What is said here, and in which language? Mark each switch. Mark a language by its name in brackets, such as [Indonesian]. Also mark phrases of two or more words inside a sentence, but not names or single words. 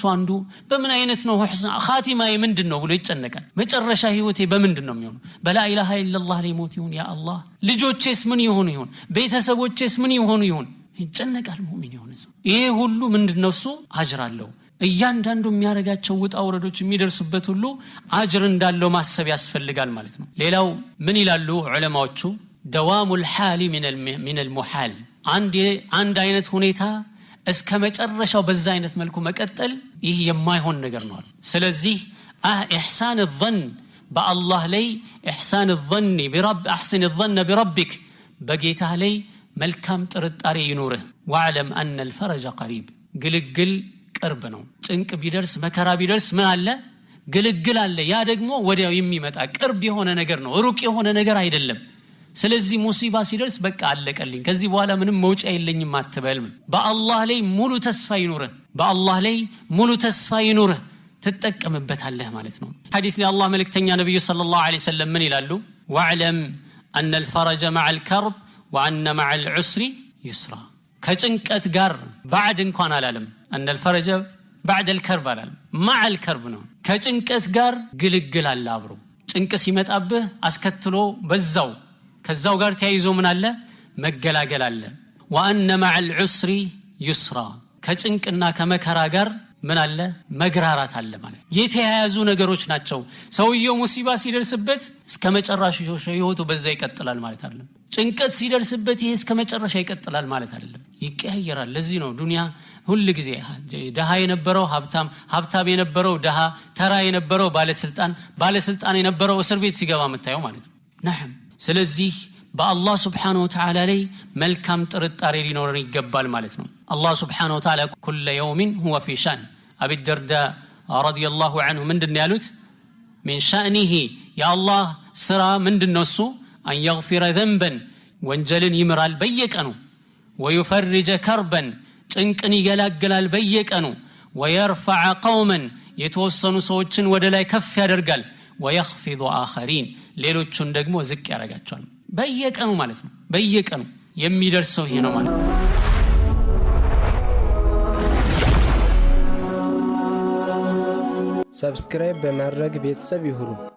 [Amharic] አንዱ በምን አይነት ነው ሁስና ኻቲማዬ ምንድነው ብሎ ይጨነቃል መጨረሻ ህይወቴ በምንድነው የሚሆነው [Arabic] لا إله إلا الله [Amharic] ላይ ሞት ይሁን [Arabic] يا الله [Amharic] ልጆቼስ ምን ይሆኑ ይሁን ቤተሰቦቼስ ምን ይሆኑ ይሁን ይጨነቃል ሙእሚን የሆነ ሰው ይሄ ሁሉ ምንድነው እሱ አጅር አለው እያንዳንዱ የሚያረጋቸው ውጣ ወረዶች የሚደርሱበት ሁሉ አጅር እንዳለው ማሰብ ያስፈልጋል ማለት ነው ሌላው ምን ይላሉ ዑለማዎቹ [Arabic] دوام الحال من المحال [Amharic] አንድ አይነት ሁኔታ እስከ መጨረሻው በዛ አይነት መልኩ መቀጠል ይህ የማይሆን ነገር ነው። ስለዚህ [Arabic] إحسان الظن [Amharic] በአላህ ላይ [Arabic] إحسان الظن برب احسن الظن بربك [Amharic] በጌታህ ላይ መልካም ጥርጣሬ ይኑርህ። [Arabic] واعلم ان الفرج قريب [Amharic] ግልግል ቅርብ ነው። ጭንቅ ቢደርስ መከራ ቢደርስ ምን አለ? ግልግል አለ። ያ ደግሞ ወዲያው የሚመጣ ቅርብ የሆነ ነገር ነው፣ ሩቅ የሆነ ነገር አይደለም። ስለዚህ ሙሲባ ሲደርስ በቃ አለቀልኝ ከዚህ በኋላ ምንም መውጫ የለኝም አትበል። በአላህ ላይ ሙሉ ተስፋ ይኑርህ፣ በአላህ ላይ ሙሉ ተስፋ ይኑርህ፣ ትጠቀምበታለህ ማለት ነው። ሐዲስ ላይ አላህ መልእክተኛ ነብዩ [Arabic] صلى الله عليه وسلم [Amharic] ምን ይላሉ? [Arabic] واعلم ان الفرج مع الكرب وان مع العسر يسرا [Amharic] ከጭንቀት ጋር بعد እንኳን አላለም [Arabic] ان الفرج بعد الكرب [Amharic] አላለም [Arabic] مع الكرب [Amharic] ነው። ከጭንቀት ጋር ግልግል አለ አብሮ። ጭንቅ ሲመጣብህ አስከትሎ በዛው ከዛው ጋር ተያይዞ ምን አለ? መገላገል አለ። [Arabic] وان مع العسر يسرا [Amharic] ከጭንቅና ከመከራ ጋር ምን አለ? መግራራት አለ ማለት። የተያያዙ ነገሮች ናቸው። ሰውየው ሙሲባ ሲደርስበት እስከ መጨረሻው ህይወቱ በዛ ይቀጥላል ማለት አይደለም። ጭንቀት ሲደርስበት ይሄ እስከ መጨረሻ ይቀጥላል ማለት አይደለም፣ ይቀያየራል። ለዚህ ነው ዱንያ ሁሉ ጊዜ ደሃ የነበረው ሀብታም፣ ሀብታም የነበረው ደሃ፣ ተራ የነበረው ባለስልጣን፣ ባለስልጣን የነበረው እስር ቤት ሲገባ መታየው ማለት ነው። ነዓም። ስለዚህ በአላህ [Arabic] سبحانه وتعالى [Amharic] ላይ መልካም ጥርጣሬ ሊኖር ይገባል ማለት ነው። አላህ [Arabic] سبحانه وتعالى كل يوم هو في شأن أبي الدرداء رضي الله عنه [Amharic] ምንድነው ያሉት? [Arabic] من شأنه يا الله [Amharic] ስራ ምንድነው እሱ? [Arabic] أن يغفر ذنبا [Amharic] ወንጀልን ይምራል በየቀኑ [Arabic] ويفرج كربا [Amharic] ጭንቅን ይገላግላል በየቀኑ [Arabic] ويرفع قوما [Amharic] የተወሰኑ ሰዎችን ወደ ላይ ከፍ ያደርጋል [Arabic] ويخفض آخرين [Amharic] ሌሎቹን ደግሞ ዝቅ ያደርጋቸዋል በየቀኑ ማለት ነው። በየቀኑ የሚደርሰው ይሄ ነው ማለት ነው። ሰብስክራይብ በማድረግ ቤተሰብ ይሁኑ።